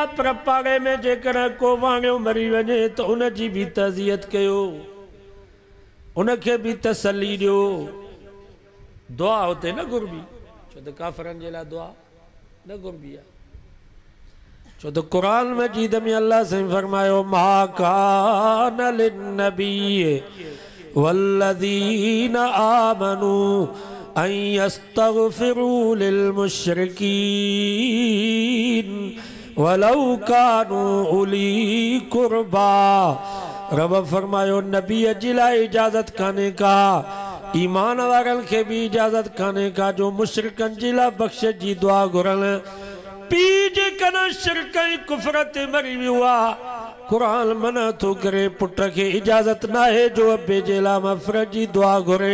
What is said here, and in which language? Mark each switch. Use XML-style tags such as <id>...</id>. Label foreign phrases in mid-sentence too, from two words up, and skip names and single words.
<sd>पर पाड़े में जेकर को वाणियो मरी वञे त उनजी बि ताज़ियत कयो, उनखे भी तसल्ली ॾियो। दुआ होते न घुरबी, छो त काफ़रनि जे लाइ दुआ न घुरबी आहे। छो त क़ुरान मजीद में अल्लाह से फरमायो,</sd> <ar>ما كان للنبي والذين آمنوا أن يستغفروا للمشركين ولو كانوا أولي قربى.</ar> <sd>रब फरमायो नबी जी लाइ इजाज़त काने का, ईमान वारनि खे भी इजाज़त काने का जो मुशरिकनि जे लाइ बख़्शिश जी दुआ घुरनि। पीउ जेकॾहिं शिरक ऐं कुफ़र ते मरी वियो आहे, क़ुरान मना थो करे पुट खे इजाज़त न आहे जो अबे जे लाइ मग़फ़िरत जी दुआ घुरे।</sd>